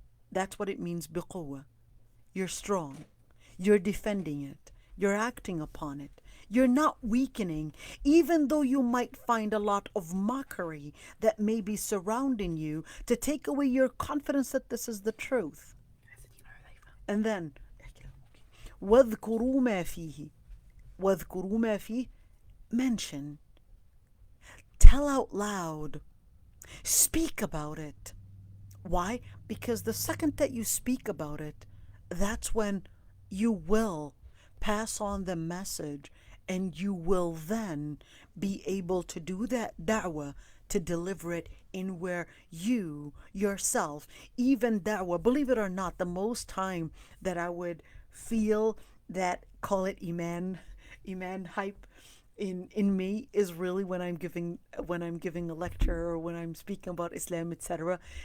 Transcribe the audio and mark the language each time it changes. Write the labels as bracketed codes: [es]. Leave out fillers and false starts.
[en] That's what it means, بِقُوَّةٍ. You're strong. You're defending it. You're acting upon it. You're not weakening, even though you might find a lot of mockery that may be surrounding you to take away your confidence that this is the truth. And then, [ar] وَاذْكُرُوا مَا فِيهِ. وَاذْكُرُوا مَا فِيهِ, [en] mention, tell out loud, speak about it. Why? Because the second that you speak about it, that's when you will pass on the message, and you will then be able to do that da'wah, to deliver it in where you yourself, even da'wah, believe it or not, the most time that I would feel that, call it iman hype in me, is really when I'm giving a lecture or when I'm speaking about Islam, etc.